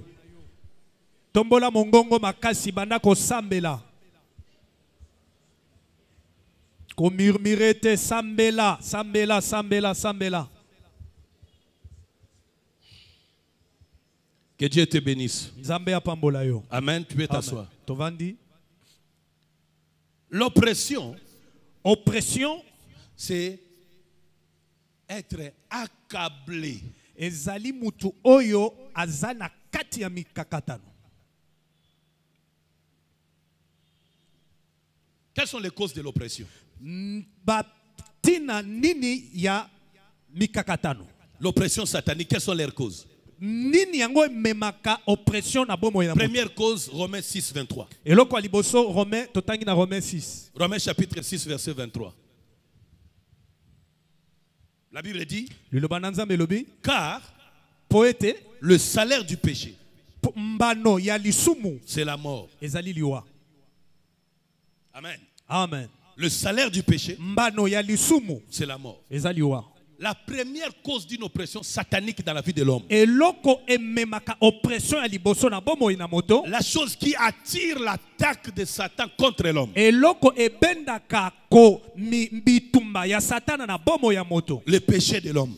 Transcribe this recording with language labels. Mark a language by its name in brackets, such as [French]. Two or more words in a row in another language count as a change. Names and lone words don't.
[Lingala] Tombola mongongo makasi, banda kosambela. Komurmirete, sambela. [French] Que Dieu te bénisse. [Lingala] Nzambe apambola yo. [French] Amen. Tu peux t'asseoir. [Lingala] Tovandi. [French] L'oppression, c'est être accablé. [Lingala] Ezali mutu oyo azana kati ya mikakatano. [French] Quelles sont les causes de l'oppression? [Lingala] Batina nini ya mikakatano. [French] L'oppression satanique, quelles sont leurs causes? [Lingala] Nini yango memaka oppression na bomo ya. [French] Première cause, Romains 6, 23. [Lingala] Eloko aliboso Romains totangi na Romains 6. [French] Romains chapitre 6, verset 23. La Bible dit, car [Lingala] poete [French] le salaire du péché, [Lingala] mbano ya lisumu, [French] c'est la mort. [Lingala] Ezali liwa. [French] Amen. Amen. Le salaire du péché, [Lingala] mbano ya lisumu, [French] c'est la mort. [Lingala] Ezali liwa. [French] La première cause d'une oppression satanique dans la vie de l'homme. La chose qui attire l'attaque de Satan contre l'homme. Le péché de l'homme.